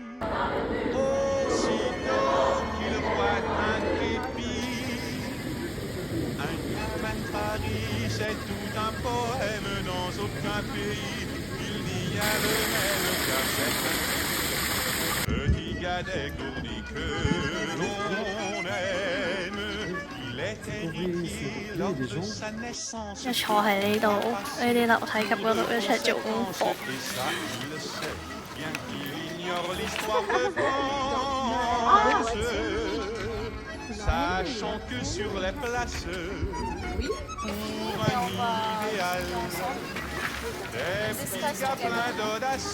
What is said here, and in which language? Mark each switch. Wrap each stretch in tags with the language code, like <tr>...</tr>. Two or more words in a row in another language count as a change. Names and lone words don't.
<fr>Aussitôt qu'il voit un képi, un gamin de Paris, c'est tout un poème dans aucun pays. Il n'y a le même car c'est un petit gars dégourdi que l'on aime. Il est héritier lors de sa naissance.</fr> <yue>一坐喺呢度，呢啲樓梯級嗰度一齊做功課。</yue> <fr>Et ça, il le sait, bien qu'il ignore l'histoire de France. Sachant que sur les places, pour un idéal, des petits gars pleins d'audace,</fr>